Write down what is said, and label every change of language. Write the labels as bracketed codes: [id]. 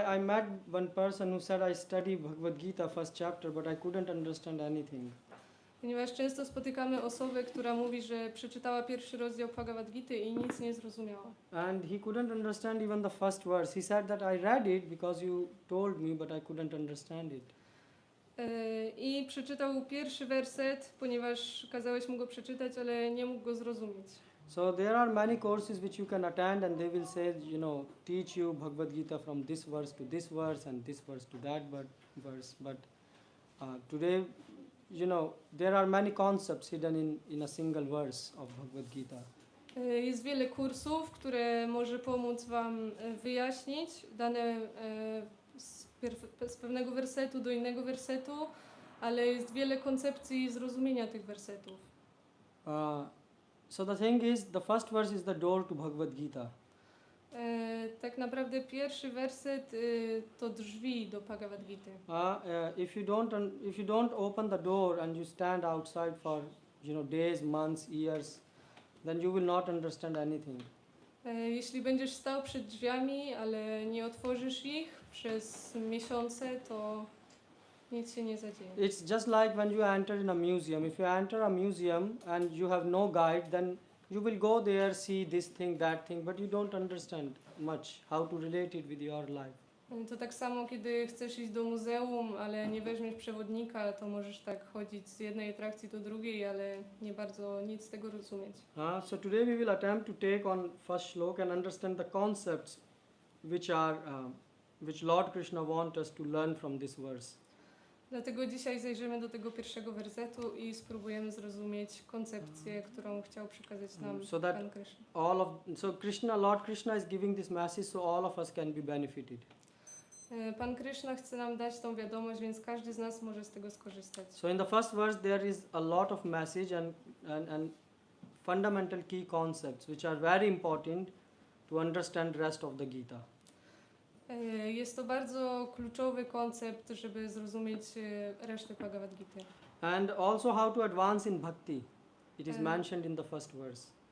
[en] I met one person who said, I study Bhagavad Gita first chapter, but I couldn't understand anything. [pl] Ponieważ często spotykamy osobę, która mówi, że przeczytała pierwszy rozdział Bhagavad Gity i nic nie zrozumiała. [en] And he couldn't understand even the first verse. He said that I read it because you told me, but I couldn't understand it. [pl] I przeczytał pierwszy werset, ponieważ kazałeś mu go przeczytać, ale nie mógł go zrozumieć. [en] So there are many courses which you can attend, and they will say, teach you Bhagavad Gita from this verse to this verse and this verse to that verse. But today, there are many concepts hidden in a single verse of Bhagavad Gita. [pl] Jest wiele kursów, które może pomóc wam wyjaśnić dane z pewnego wersetu do innego wersetu, ale jest wiele koncepcji zrozumienia tych wersetów. [en] So the thing is, the first verse is the door to Bhagavad Gita. [pl] Tak naprawdę pierwszy werset to drzwi do Bhagavad Gity. [en] If you don't open the door and you stand outside for days, months, years, then you will not understand anything. [pl] Jeśli będziesz stał przed drzwiami, ale nie otworzysz ich przez miesiące, to nic się nie zadzieje. [en] It's just like when you enter in a museum. If you enter a museum and you have no guide, then you will go there, see this thing, that thing, but you don't understand much how to relate it with your life. [pl] To tak samo, kiedy chcesz iść do muzeum, ale nie weźmiesz przewodnika, to możesz tak chodzić z jednej atrakcji do drugiej, ale nie bardzo nic z tego rozumieć. [en] So today we will attempt to take on first shloka and understand the concepts which Lord Krishna wants us to learn from this verse. [pl] Dlatego dzisiaj zajrzymy do tego pierwszego wersetu i spróbujemy zrozumieć koncepcję, którą chciał przekazać nam [en] So that [pl] Pan Krishna. [en] Lord Krishna is giving this message so all of us can be benefited. [pl] Pan Krishna chce nam dać tą wiadomość, więc każdy z nas może z tego skorzystać. [en] So in the first verse there is a lot of message and fundamental key concepts which are very important to understand rest of the Gita. [pl] Jest to bardzo kluczowy koncept, żeby zrozumieć resztę Bhagavad Gity. [en] And also how to advance in bhakti. It is mentioned in the first verse.